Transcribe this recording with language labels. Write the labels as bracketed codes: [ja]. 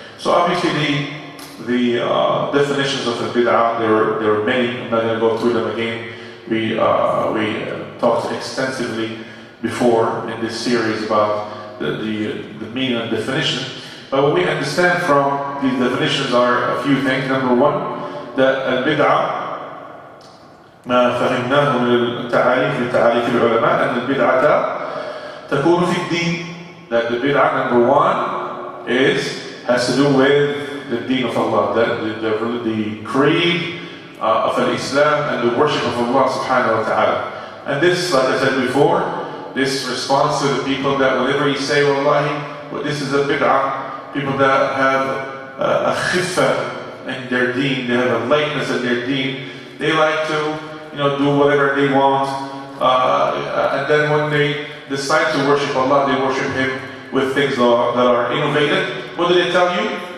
[en] So obviously the definitions of the bid'ah, there were many. I'm not going to go through them again. We talked extensively before in this series about the meaning and definition. But what we understand from these definitions are a few things. Number one, that al-bid'ah [ar] ما فهمناه من التعاريف العلماء أن البدعة تكون في الدين. [en] That the bid'ah, number one, has to do with the deen of Allah, the creed of Islam and the worship of Allah subhanahu wa ta'ala. And this, like I said before, this responds to the people that whenever you say wallahi, well, this is a bid'ah, people that have a khifah in their deen, they have a lightness in their deen, they like to do whatever they want, and then when they decide to worship Allah, they worship Him with things that are innovative. What do they tell you?